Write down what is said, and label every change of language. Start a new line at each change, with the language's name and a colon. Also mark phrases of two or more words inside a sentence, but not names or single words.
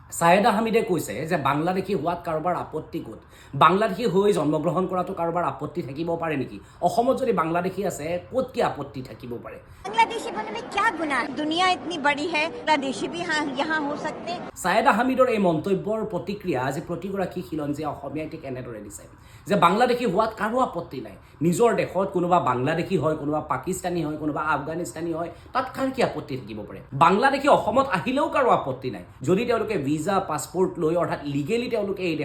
Assamese: সায়েদা হামিদে কৈছে যে বাংলাদেশী হোৱাত কাৰোবাৰ আপত্তি ক'ত বাংলাদেশী হৈ জন্মগ্ৰহণ কৰাটো কাৰোবাৰ আপত্তি থাকিব পাৰে নেকি অসমত যদি বাংলাদেশী আছে ক'ত কি আপত্তি থাকিব পাৰে
Hindi: बांग्लादेशी बनने में क्या गुनाह दुनिया इतनी बड़ी है बांग्लादेशी भी यहाँ हो सकते
Assamese: সায়েদা হামিদৰ এই মন্তব্যৰ প্ৰতিক্ৰিয়া আজি প্ৰতিগৰাকী খিলঞ্জীয়া অসমীয়াই ঠিক এনেদৰে দিছে যে বাংলাদেশী হোৱাত কাৰো আপত্তি নাই নিজৰ দেশত কোনোবা বাংলাদেশী হয় কোনোবা পাকিস্তানী হয় কোনোবা আফগানিস্তানী হয় তাত কাৰ কি আপত্তি থাকিব পাৰে বাংলাদেশী অসমত আহিলেও কাৰো আপত্তি নাই যদি তেওঁলোকে
English: visa passport
Assamese: লৈ অৰ্থাৎ লিগেলি তেওঁলোকে এই